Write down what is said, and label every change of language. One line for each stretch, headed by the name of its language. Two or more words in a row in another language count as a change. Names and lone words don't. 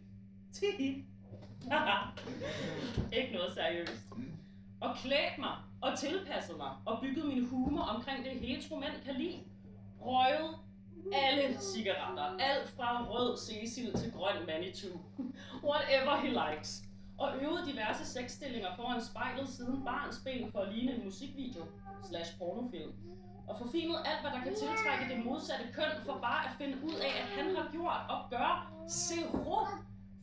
Danish: Tihi. Ikke noget seriøst. Og klædt mig og tilpasset mig og bygget min humor omkring det hetero-mænd kan lide. Røget alle cigaretter, alt fra rød Cecil til grøn Manitou,
English: whatever he likes.
Danish: Og øvet diverse sexstillinger foran spejlet siden barnsben for at ligne en musikvideo / pornofilm. Og forfinet alt, hvad der kan tiltrække det modsatte køn, for bare at finde ud af, at han har gjort og gør zero